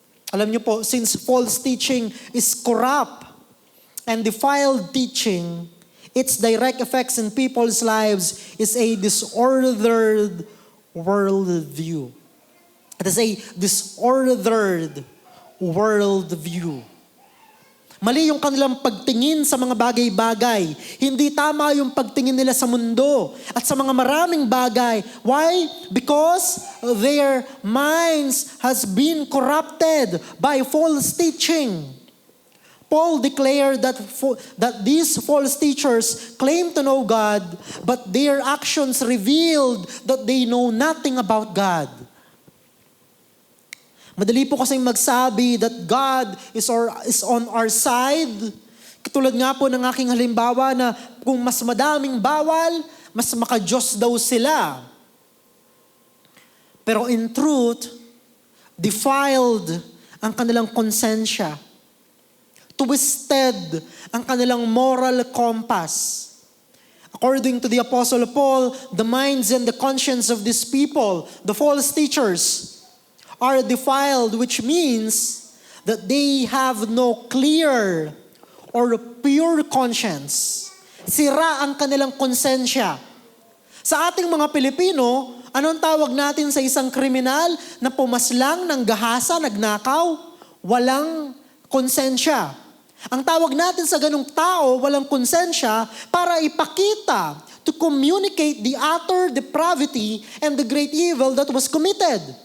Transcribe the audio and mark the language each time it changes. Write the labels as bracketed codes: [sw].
[tl] Alam niyo po, [en] since false teaching is corrupt and defiled teaching, its direct effects in people's lives is a disordered worldview. It is a disordered worldview. [tl] Mali yung kanilang pagtingin sa mga bagay-bagay. Hindi tama yung pagtingin nila sa mundo at sa mga maraming bagay. [en] Why? Because their minds has been corrupted by false teaching. Paul declared that these false teachers claim to know God, but their actions revealed that they know nothing about God. [tl] Madali po kasing magsabi [en] that God is on our side. [tl] Katulad nga po ng aking halimbawa na kung mas madaming bawal, mas maka-Diyos daw sila. Pero [en] in truth, [tl] defiled ang kanilang konsensya. Twisted ang kanilang moral compass. [en] According to the Apostle Paul, the minds and the conscience of these people, the false teachers, are defiled, which means that they have no clear or pure conscience. [tl] Sira ang kanilang konsensya. Sa ating mga Pilipino, anong tawag natin sa isang kriminal na pumaslang ng gahasa, nagnakaw? Walang konsensya. Ang tawag natin sa ganung tao, walang konsensya, para ipakita, [en] to communicate the utter depravity and the great evil that was committed.